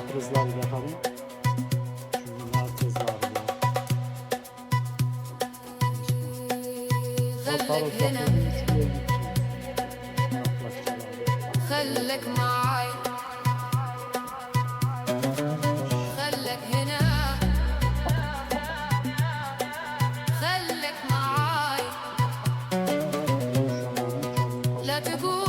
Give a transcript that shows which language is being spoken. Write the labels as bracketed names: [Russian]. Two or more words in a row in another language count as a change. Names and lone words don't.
[Turkish] var bakalım. Şimdi merkez var ya. Motor otomobil şuraya gitsin. Yaklaşacağım abi. [Arabic] خلك معاي خلك هنا خلك معاي لا تقول